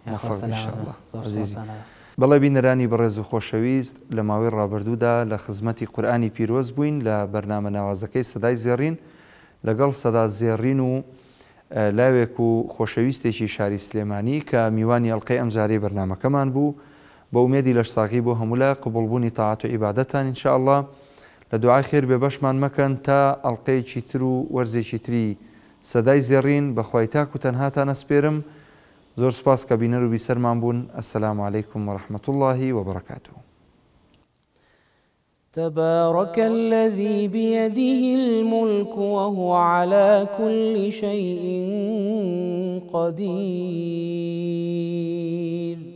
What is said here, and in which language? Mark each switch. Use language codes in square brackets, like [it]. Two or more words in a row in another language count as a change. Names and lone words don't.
[ckb] بەڵێ بینەرانی بەڕێز و خۆشەویست، لە ماوەی ڕابردوودا لە خزمەتی قورئانی پیرۆز بووین لە بەرنامە ناوازەکەی سەدای زێڕین لەگەڵ سەدا زێڕین و لاوێک و خۆشەویستێکی شاری سلێمانی کە میوانی ئەڵقەی ئەمجارەی بەرنامەکەمان بوو. بە ئومێدی لە ساغی بۆ هەمولا قبولبوونی تاعات و عیبادەتان ئینشاءالله. لە دوعای خێر بێ بەشمان مەکەن تا ئەڵقەیەکی تر و وەرزێکی تری سەدای زێڕین بەخوای تاک و تەنهاتان ئەسپێرم. زۆر سپاس کە بینەر و بیسەرمان بوون. [ar] السلام عليكم ورحمة الله وبركاته. تبارك الذي بيده الملك وهو على كل شيء قدير